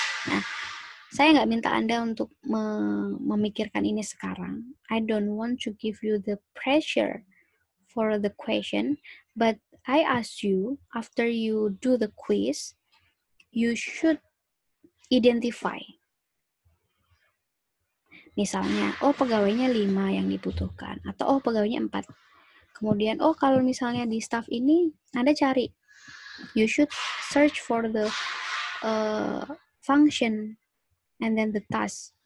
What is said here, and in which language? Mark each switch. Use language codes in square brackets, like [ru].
[id] Nah, saya nggak minta Anda untuk memikirkan ini sekarang. [en] I don't want to give you the pressure for the question, but I ask you, after you do the quiz, you should identify. [id] Misalnya, pegawainya 5 yang dibutuhkan, atau pegawainya 4. Kemudian, kalau misalnya di staff ini, Anda cari. [en] You should search for the function and then the task.